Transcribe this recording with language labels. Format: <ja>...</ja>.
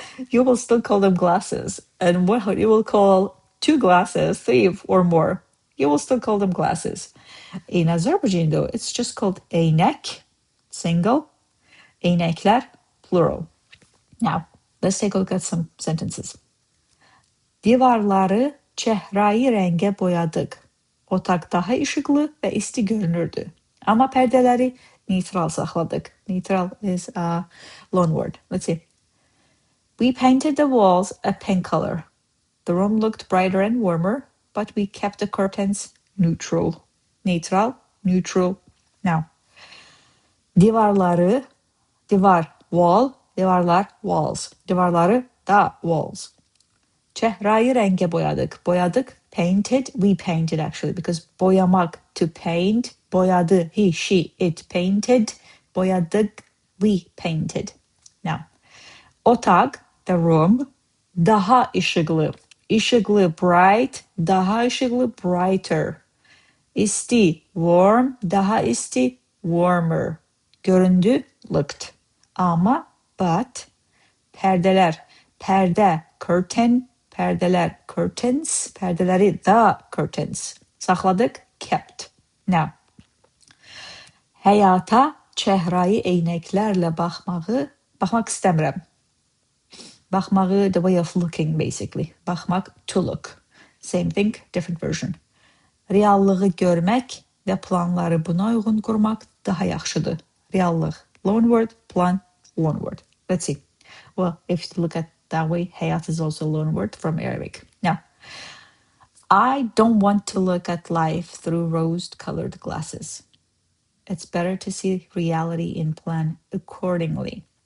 <en>You will still call them glasses. And what you will call two glasses, three or more, you will still call them glasses. In Azerbaijan, though, it's just called eynək, single, eynəklər, plural. Now, let's take a look at some sentences.</en> <az>Divarları ÇƏHRAYI rəngə boyadıq. Otaq daha işıqlı və isti görünürdü. Amma pərdələri neytral saxladıq.</az> <en>Neytral is a loan word. Let's see. We painted the walls a pink color. The room looked brighter and warmer, but we kept the curtains neutral. Neytral, neutral. Now, divarları, divar, wall, divarlar, walls.</en> <az>Divarları da walls. ÇƏHRAYI rəngə boyadıq.</az> <en>Boyadıq, painted, we painted actually, because boyamak, to paint, boyadı, he, she, it painted, boyadıq, we painted. Now, otaq, the room, daha işıqlı. İşıqlı, bright, daha işıqlı, brighter. İsti, warm, daha isti, warmer. Göründü, looked. Amma, but. Pərdelər, pərdə, curtain, pərdelər, curtains, pərdeləri, the curtains.</en> <az>Saxladıq, kept. Now, həyata ÇƏHRAYI eynəklərlə baxmaq istəmirəm.</az> <en>Baxmağı, the way of looking, basically. Baxmaq, to look. Same thing, different version.</en> <az>Reallığı görmək və planları buna uyğun qurmaq daha yaxşıdır.</az> <en>Reallıq, loan word, plan, loan word. Let's see. Well, if you look at that way, hayat is also a loan word from Arabic. Now, I don't want to look at life through rose-colored glasses. It's better to see reality and plan accordingly.</en>